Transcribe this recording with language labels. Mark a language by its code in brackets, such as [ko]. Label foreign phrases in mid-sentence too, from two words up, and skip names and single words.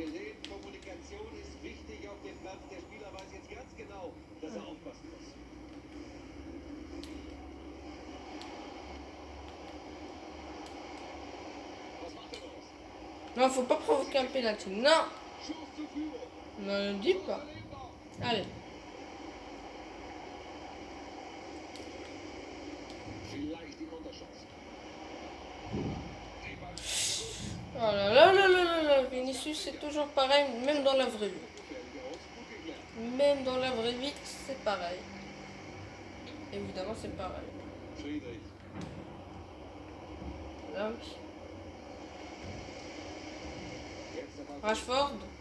[fr] Non, faut pas provoquer un pénalty. Non. Non, ne dis pas. Allez. Oh là là là là là là. Vinicius, c'est toujours pareil, même dans la vraie vie. Même dans la vraie vie, c'est pareil. Évidemment, c'est pareil. Ah oui. Rashford.